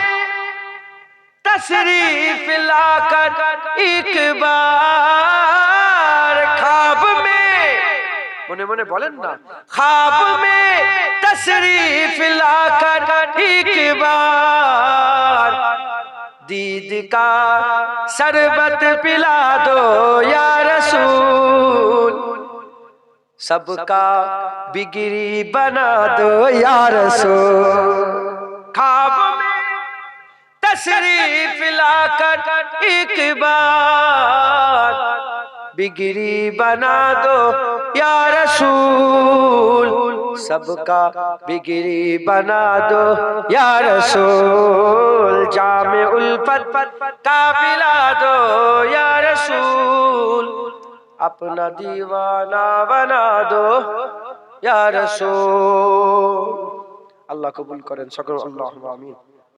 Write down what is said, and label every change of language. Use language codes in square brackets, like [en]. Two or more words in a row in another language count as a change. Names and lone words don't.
[ur] تشریف لا کر ایک بار، خواب میں [bn] মনে মনে বলেন না, [ur] خواب میں تشریف لا کر ایک بار، دید کا شربت پلا دو یا رسول، سب کا بگڑی بنا دو یا رسول، خواب میں تشریف لا کر ایک بار، بگڑی بنا دو یا رسول، سب کا بگڑی بنا دو یا رسول، جام الفت کا پلا دو یا رسول، اپنا دیوانہ بنا دو یا رسول. [bn] আল্লাহ কবুল করেন সকল, আল্লাহুম্মা আমিন।